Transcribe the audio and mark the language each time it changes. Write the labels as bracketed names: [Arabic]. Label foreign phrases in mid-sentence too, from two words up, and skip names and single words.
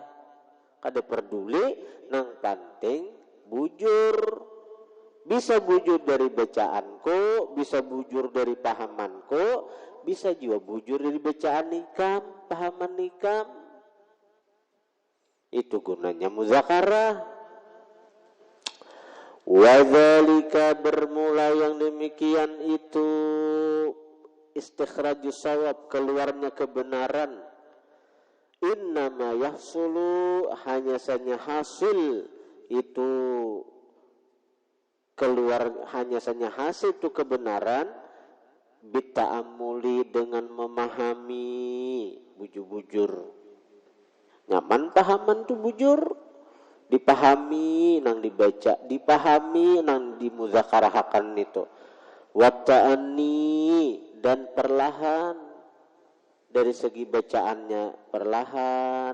[Banjar] Kada peduli, nang penting bujur. Bisa bujur dari bacaanku, bisa bujur dari pahamanku, bisa juga bujur dari bacaan ikam, pahaman ikam. [Indonesian] Itu gunanya mudzakarah. Wadzalika, bermula yang demikian itu, [Arabic] istikhrajus shawab, [Indonesian] keluarnya kebenaran. [Arabic] Innama yahsulu, [Indonesian] hanya saja hasil itu keluar, hanya saja hasil itu kebenaran, bita'amuli, [Banjar] dengan memahami, bujur-bujur. Nyaman pahaman tu bujur, dipahami nang dibaca, dipahami nang dimudzakarahkan itu. [Indonesian] Wata'ani, dan perlahan, dari segi bacaannya perlahan.